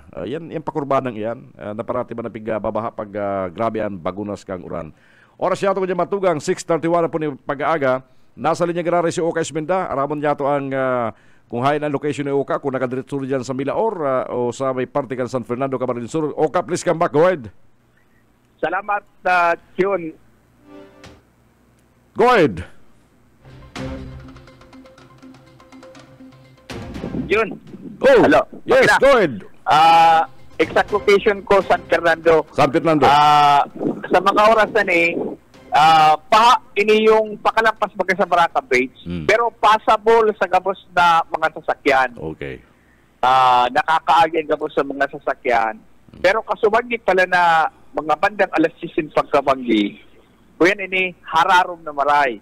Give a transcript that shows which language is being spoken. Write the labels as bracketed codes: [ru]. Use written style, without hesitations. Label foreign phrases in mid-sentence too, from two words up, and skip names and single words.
[bik] Yan pakurbanang yan. Naparati ba na babaha pag grabe ang bagunas kang uran. Oras yato ko dyan matugang, 6:31 na po ni pag-aaga. Nasa linya garare si Oka Esmenda. Aramon yato ang kung hain ang location ni Oka, kung nakadiretso dyan sa Milaor o sa may parte kan San Fernando, Camarines Sur. [en] Oka, please come back. Go ahead. [bik] Salamat, June. [en] Go ahead. June. Oh, hello. yes, Okay go ahead. Exact location [bik] ko, San Fernando. San Fernando. Sa mga oras na ni, ini yung pakalampas baga sa Baraka Bridge, pero passable sa gabos na mga sasakyan. [en] Okay. [bik] Nakakaagyan gabos sa mga sasakyan. Pero kasubagi pala na mga bandang alas 6 pagkabanggi, kuyan ini hararom na maray.